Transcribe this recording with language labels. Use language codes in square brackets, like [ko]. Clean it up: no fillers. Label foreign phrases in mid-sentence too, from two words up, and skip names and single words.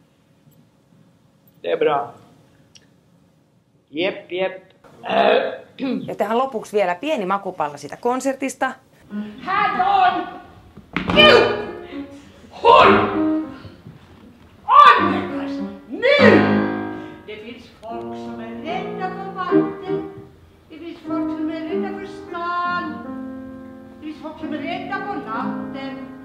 [fi] Debra. Jep. Ja tähän lopuksi vielä pieni makupalla siitä konsertista. Hand on! Kiu! Hoi! Annekas! [sv] Nu! Det finns folk som är rädda för vatten. Det finns folk som är rädda för stan. Det finns folk som är rädda på natten.